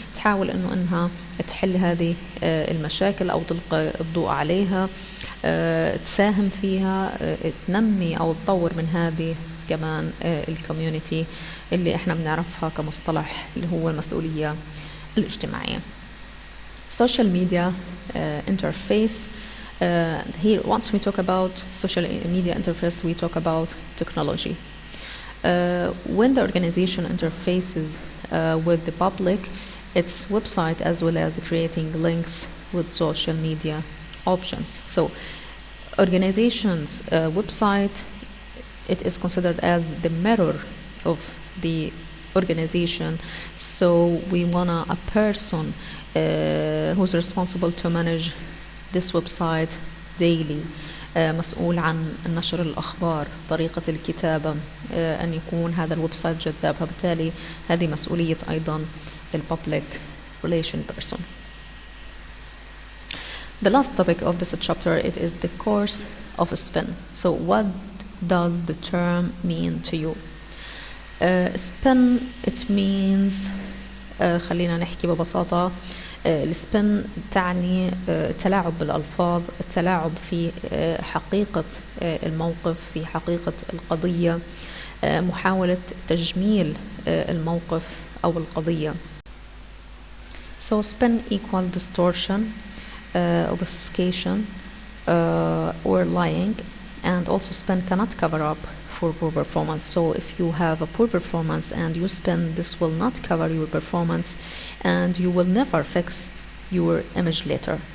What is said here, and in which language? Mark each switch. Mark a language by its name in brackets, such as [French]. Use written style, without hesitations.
[Arabic] تحاول إنها تحل هذه المشاكل أو تلقي الضوء عليها، تساهم فيها، تنمي أو تطور من هذه كمان الكوميونيتي اللي احنا بنعرفها كمصطلح اللي هو المسؤولية الاجتماعية. [English] Social media interface. Here, once we talk about social media interface, we talk about technology. When the organization interfaces with the public, its website as well as creating links with social media options. So, organization's website, it is considered as the mirror of the organization. So we want a person who's responsible to manage this website daily, [Arabic] مسؤول عن نشر الأخبار، طريقة الكتابة، أن يكون هذا الويب سايت جذاب. فبالتالي هذه مسؤولية أيضا الببليك relation person. [English] The last topic of this chapter, it is the course of a spin. So what does the term mean to you? Spin, it means [Arabic] خلينا نحكي ببساطة. السبن تعني التلاعب بالألفاظ، التلاعب في حقيقة الموقف، في حقيقة القضية، محاولة تجميل الموقف أو القضية. [English] So spin equal distortion, obfuscation or lying, and also spin cannot cover up for poor performance. So if you have a poor performance and you spin, this will not cover your performance, and you will never fix your image later.